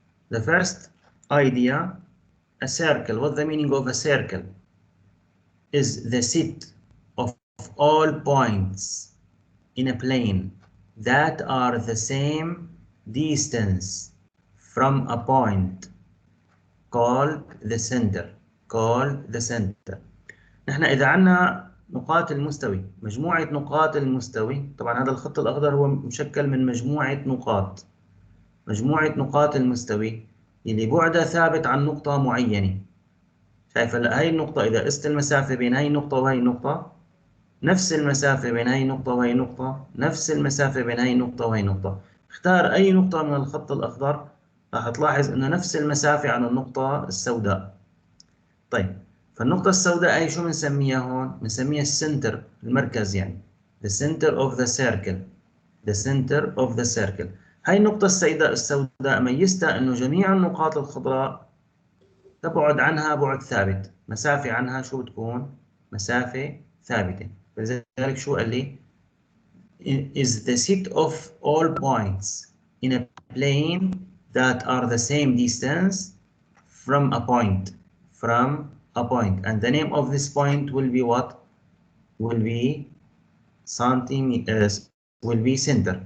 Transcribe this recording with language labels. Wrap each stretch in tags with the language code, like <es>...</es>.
<en>The first idea, a circle. What's the meaning of a circle? Is the set of all points in a plane that are the same distance from a point called the center. called the center.</en> <ar>نحن إذا عندنا نقاط المستوي، مجموعة نقاط المستوي، طبعا هذا الخط الأخضر هو مشكل من مجموعة نقاط. مجموعة نقاط المستوي اللي بعدها ثابت عن نقطة معينة. شايف هلا هاي النقطة إذا قست المسافة بين هاي النقطة وهي النقطة، نفس المسافة بين هاي النقطة وهي النقطة، نفس المسافة بين هاي النقطة وهي النقطة. اختار أي نقطة من الخط الأخضر راح تلاحظ إنه نفس المسافة عن النقطة السوداء. طيب، فالنقطة السوداء هي شو بنسميها هون؟ بنسميها السنتر، المركز يعني.</ar> <en>The center of the circle. The center of the circle.</en> <ar>هاي النقطة السوداء ميزتها إنه جميع النقاط الخضراء تبعد عنها بعد ثابت، مسافة عنها شو بتكون؟ مسافة ثابتة. فلذلك شو قال لي؟</ar> <en>Is the set of all points in a plane that are the same distance from a point. From a point. And the name of this point will be what? Will be centimeters. Will be center.</en>